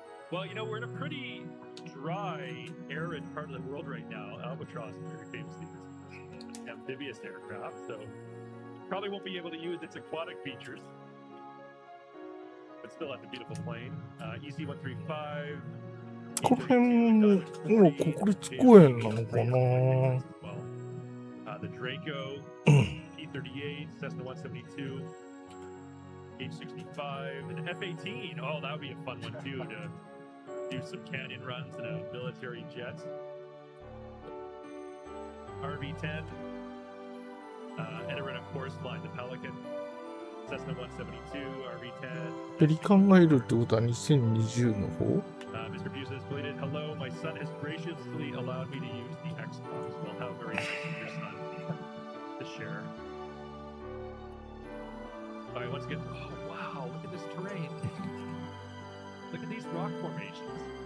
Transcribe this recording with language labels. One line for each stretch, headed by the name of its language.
English: Well, you know, we're in a pretty dry, arid part of the world right now. Albatross is very famously an amphibious aircraft, so probably won't be able to use its aquatic features. But still, that's a beautiful plane. EC-135.
Japanese: この辺ももう国立公園なのかな。
English: The Draco, P-38, Cessna 172, H-65, and F-18. Oh, that would be a fun one too, to do some canyon runs in a military jet. RV-10, Ederin, of course, flying the Pelican. Cessna 172, RV-10.
Japanese: ペリカンがいるってことは2020の方？
English: Mr. Buse has tweeted, "Hello, my son has graciously allowed me to use the Xbox." Well, how very nice of your son to share. All right, once again. Oh wow! Look at this terrain. Look at these rock formations.